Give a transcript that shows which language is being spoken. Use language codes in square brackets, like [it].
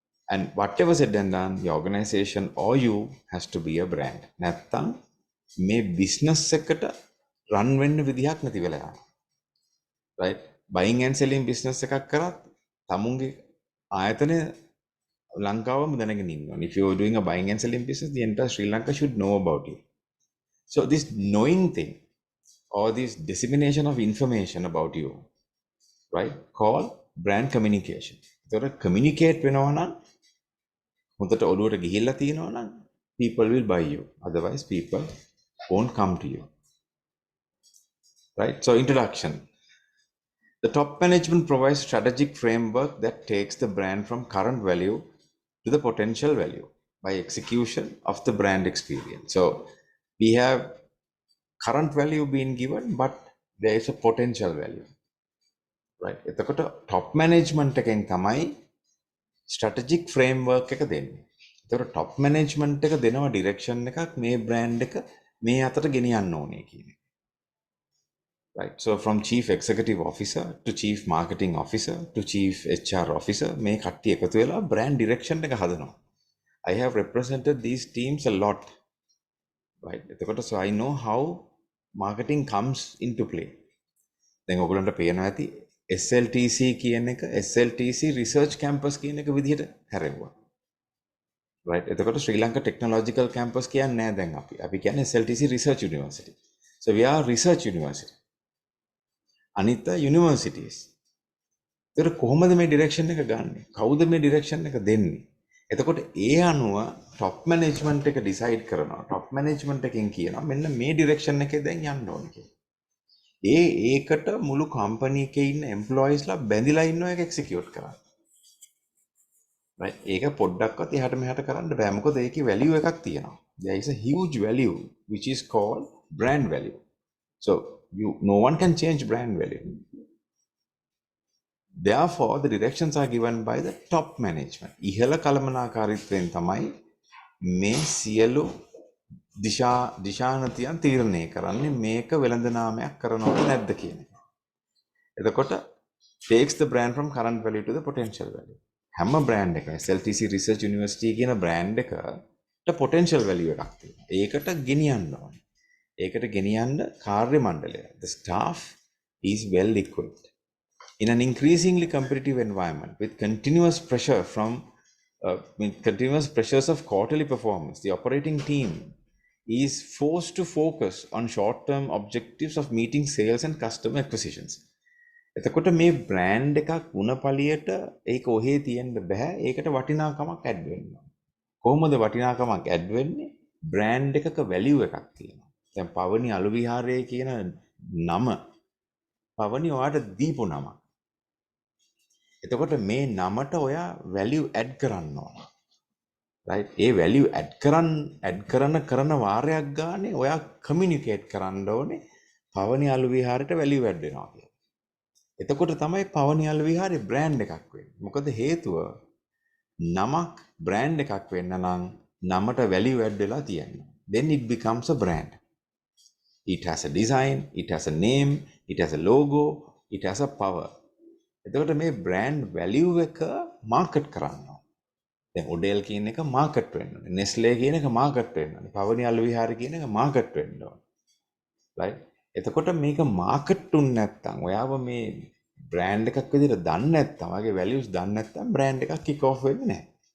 [en] And whatever said and done, the organization or you has to be a brand. [si] නැත්තම් මේ business එකට run වෙන්න විදිහක් නැති වෙලා යනවා. Right? buying and selling business එකක් කරත් තමුන්ගේ ආයතනය ලංකාවම දැනගෙන ඉන්න ඕනේ. [en] If you're doing a buying and selling business, the entire Sri Lanka should know about you. So this knowing thing or this dissemination of information about you, right, called brand communication. [si] So communicate වෙනවා නම් හොඳට ඔළුවට ගිහිල්ලා තියෙනවා නම් [en] people will buy you. Otherwise people won't come to you. Right? So introduction. The top management provides strategic framework that takes the brand from current value to the potential value by execution of the brand experience. So we have current value being given, but there is a potential value. Right? [si] එතකොට top management එකෙන් තමයි strategic framework එක දෙන්නේ. එතකොට top management එක දෙනවා direction එකක් මේ brand එක මේ අතට ගෙනියන්න ඕනේ කියන එක. [en] Right? So from chief executive officer to chief marketing officer to chief HR officer [si] මේ කට්ටිය එකතු වෙලා brand direction එක හදනවා. [en] I have represented these teams a lot. Right? එතකොට so I know how marketing comes into play. [si] දැන් ඔයගොල්ලන්ට පේනවා ඇති SLTC කියන එක SLTC research campus කියන එක විදිහට හැරෙවුවා. Right? එතකොට ශ්‍රී ලංකා technological campus කියන්නේ නෑ දැන් අපි කියන්නේ SLTC research university. [en] So we are research university. [si] අනිත් universities. ඒතර කොහොමද මේ direction එක ගන්නෙ? කවුද මේ direction එක දෙන්නේ? එතකොට ඒ අනුව top management එක decide කරනවා. top management එකෙන් කියනවා මෙන්න මේ direction එකේ දැන් යන්න ඕනේ කියලා. ඒකට මුළු company එකේ ඉන්න employeesලා බැඳිලා ඉන්න එක execute කරන්න. Right? ඒක පොඩ්ඩක්වත් එහාට මෙහාට කරන්න බෑ. මොකද ඒකේ value එකක් තියෙනවා. [en] There is a huge value which is called brand value. So no one can change brand value. Therefore, the directions are given by the top management. [si] ඉහළ කළමනාකාරීත්වයෙන් තමයි මේ සියලු දිශානතියන් තීරණය කරන්නේ මේක වෙළඳ නාමයක් කරනවද නැද්ද කියන එක. [en] එතකොට takes the brand from current value to the potential value. [si] හැම brand එකම SLTC Research University කියන brand එකට potential value එකක් තියෙනවා. ඒකට ගෙනියන්න ඕනේ. ඒකට ගෙනියන්න කාර්ය මණ්ඩලය. [en] The staff is well equipped. In an increasingly competitive environment with continuous pressures of quarterly performance, the operating team is forced to focus on short-term objectives of meeting sales and customer acquisitions. [si] එතකොට මේ brand එකක් වුණ පළියට ඒක ඔහේ තියෙන්න බෑ. ඒකට වටිනාකමක් add වෙන්න ඕන. කොහොමද වටිනාකමක් add වෙන්නේ? brand එකක value එකක් තියෙනවා. දැන් පවනි අලු විහාරය කියන නම පවනි ඔයාට දීපු නමක්. එතකොට මේ නමට ඔයා value add කරන්න ඕන. right? ඒ value add කරන වාරයක් ගානේ ඔයා communicate කරන්න ඕනේ පවනි අලු විහාරයට value add වෙනවා කියලා. එතකොට තමයි පවනි අලු විහාරේ brand එකක් වෙන්නේ. මොකද හේතුව නමක් brand එකක් වෙන්න නම් නමට value add වෙලා තියෙනවා. [en] Then it becomes a brand. It has a design, it has a name, it has a logo, it has a power. [si] එතකොට මේ brand value එක market කරන්න ඕනේ. දැන් ඔඩෙල් කියන එක market වෙන්න ඕනේ. Nestle කියන එක market වෙන්න ඕනේ. පවනි අලු විහාරය කියන එක market වෙන්න ඕනේ. right? එතකොට මේක market තුන් නැත්තම් ඔයාව මේ brand එකක් විදිහට දන්නේ නැත්තම් වගේ values දන්නේ නැත්තම් brand එකක් kick off වෙන්නේ නැහැ.